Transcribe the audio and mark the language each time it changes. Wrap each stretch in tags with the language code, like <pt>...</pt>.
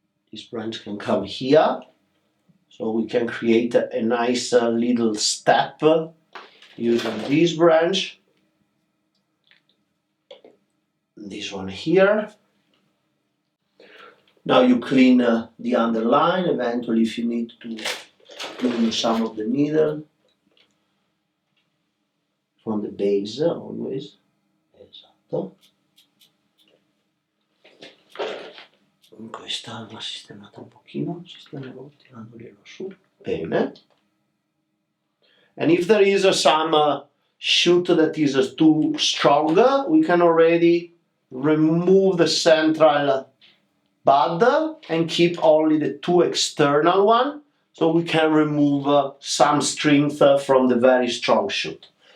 <en>This branch can come here, so we can create a nice little step using this branch, this one here. Now you clean the underline, eventually if you need to clean some of the needle from the base, always.</en> <it>Esatto. Questa va sistemata un pochino, sistemiamo tirandolielo su, bene.</it> <en>And if there is some shoot that is too strong, we can already remove the central bud and keep only the two external one, so we can remove some strength from the very strong shoot.</en>